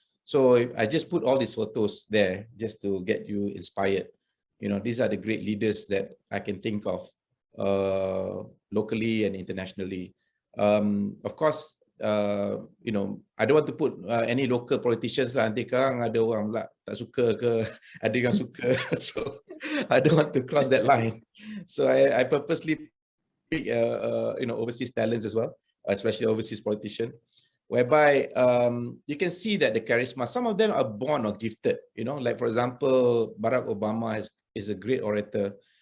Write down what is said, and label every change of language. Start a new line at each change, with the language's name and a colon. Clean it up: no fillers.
English: So I just put all these photos there just to get you inspired. You know, these are the great leaders that I can think of locally and internationally. Of course, you know, I don't want to put any local politicians lah.
Malay: Nanti sekarang ada orang pula tak suka ke, ada yang suka.
English: So I don't want to cross that line. So I purposely pick you know, overseas talents as well, especially overseas politicians, whereby you can see that the charisma, some of them are born or gifted, you know, like for example, Barack Obama is a great orator.